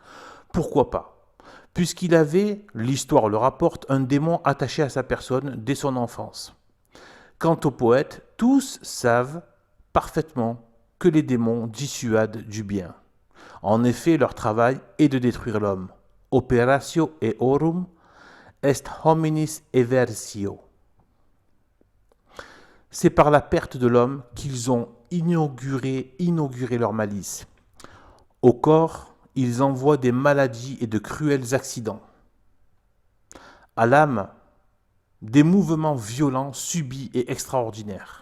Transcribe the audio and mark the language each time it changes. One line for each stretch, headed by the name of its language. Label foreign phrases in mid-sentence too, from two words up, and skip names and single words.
French: Pourquoi pas? Puisqu'il avait, l'histoire le rapporte, un démon attaché à sa personne dès son enfance. Quant aux poètes, tous savent parfaitement que les démons dissuadent du bien. En effet, leur travail est de détruire l'homme.
Latin: Operatio eorum est hominis eversio.
French: C'est par la perte de l'homme qu'ils ont inauguré leur malice. Au corps, ils envoient des maladies et de cruels accidents. À l'âme, des mouvements violents, subis et extraordinaires.